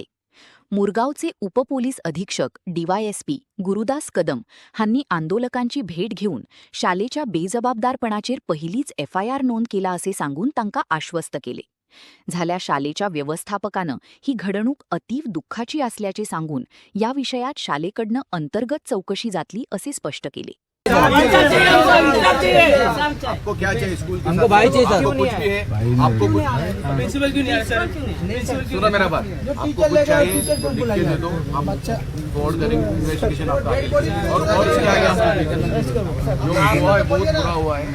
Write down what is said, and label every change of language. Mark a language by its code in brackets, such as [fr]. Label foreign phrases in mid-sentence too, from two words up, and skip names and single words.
[mr] मुरगावचे उपपोलीस अधीक्षक DYSP गुरुदास कदम हांनी आंदोलकांची भेट घेऊन शालेच्या बेजबाबदारपणाचेर पहिलीच FIR नोंद केला असे सांगून तांकां आश्वस्त केले. झाल्या शालेच्या व्यवस्थापकानं ही घडणूक अतीव दुःखाची असल्याचे सांगून या विषयात शालेकडनं अंतर्गत चौकशी जातली असे स्पष्ट केले. [hi] आपको क्या चाहिए स्कूल हमको भाई चाहिए सर। आपको कुछ भी है आपको कुछ प्रिंसिपल क्यों नहीं आया सर? सुनो मेरा बात आपको कुछ चाहिए तो लिख के दे दो हम फॉरवर्ड करेंगे इन्वेस्टिगेशन आपका और इसके आगे हम जो हुआ है बहुत बुरा हुआ है